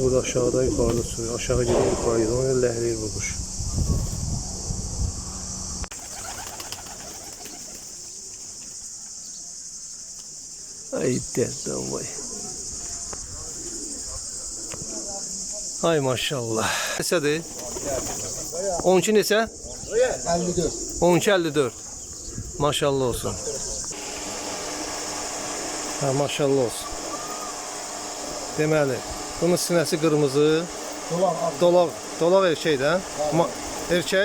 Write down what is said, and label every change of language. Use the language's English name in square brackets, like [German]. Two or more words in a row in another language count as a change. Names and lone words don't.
[Turkish] Burada aşağıda yukarıda sürüyor. Aşağı gidiyor yukarı gidiyor. [Azerbaijani] Onu ləhləyir bu kuş. Ay dedem vay. Ay maşallah. Neçədir? 12 neçə? 54. 12.54. Maşallah olsun. Ha, maşallah olsun. Deməli, bunun sinəsi qırmızı. Dolaq erkək də. Erkək?